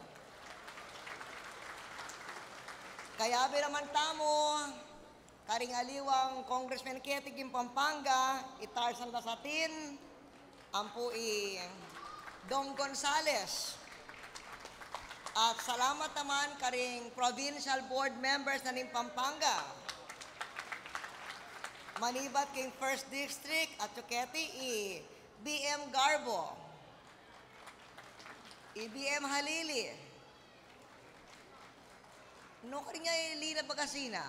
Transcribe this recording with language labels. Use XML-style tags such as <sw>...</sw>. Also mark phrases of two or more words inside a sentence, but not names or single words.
<pam>Kaya naman tamo, karing aliwang Congressman Ketig in Pampanga, Tarzan Lasatin, ampo Dong Gonzales. At salamat naman karing</pam> <en>provincial board members</en> <pam>na ning Pampanga. Manibat king First District at Chuketi, BM Garbo, BM Halili. No karing nga Lina Bagasina.</pam>